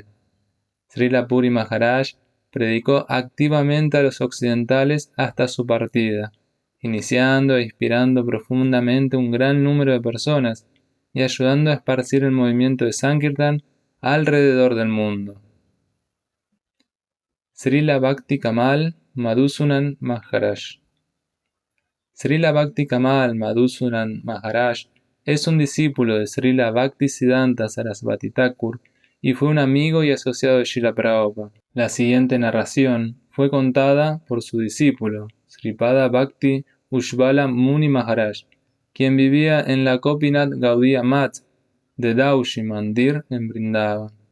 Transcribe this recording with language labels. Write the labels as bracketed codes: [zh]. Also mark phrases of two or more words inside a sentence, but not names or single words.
[es] Srila Puri Maharaj predicó activamente a los occidentales hasta su partida, iniciando e inspirando profundamente un gran número de personas y ayudando a esparcir el movimiento de Sankirtan alrededor del mundo. Srila Bhakti Kamal Madhusudan Maharaj. Srila Bhakti Kamal Madhusudan Maharaj es un discípulo de Srila Bhaktisiddhanta Sarasvati Thakur y fue un amigo y asociado de Srila Prabhupada. La siguiente narración fue contada por su discípulo, Sripada Bhakti Ujjvala Muni Maharaj, quien vivía en la Gopinath Gaudiya Math de Daushi Mandir en Vrindavan.